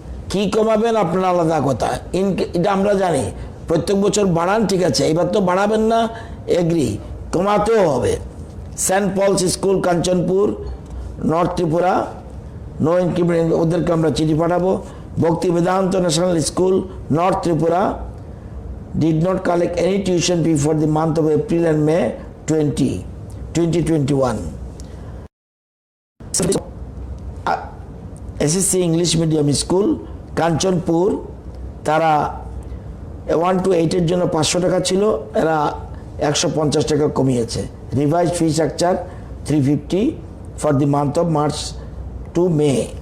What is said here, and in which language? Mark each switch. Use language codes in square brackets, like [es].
[bn] কি কমাবেন আপনার আলাদা কথা, এটা আমরা জানি, প্রত্যেক বছর বাড়ান ঠিক আছে, এবার তো বাড়াবেন না, এগ্রি, কমাতেও হবে। Saint Paul's school, Kanchanpur, north Tripura, [en] no increment, [bn] ওদেরকে আমরা চিঠি পাঠাবো। [en] Bhakti Vedanta national school, north Tripura, did not collect any tuition fee for the month of April and May 2021. [bn] SSC English Medium School, Kanchanpur, তারা 1 to 8 এর জন্য 500 টাকা ছিল, এরা 150 টাকা কমিয়েছে। [en] Revise fee structure 350 for the month of March to May.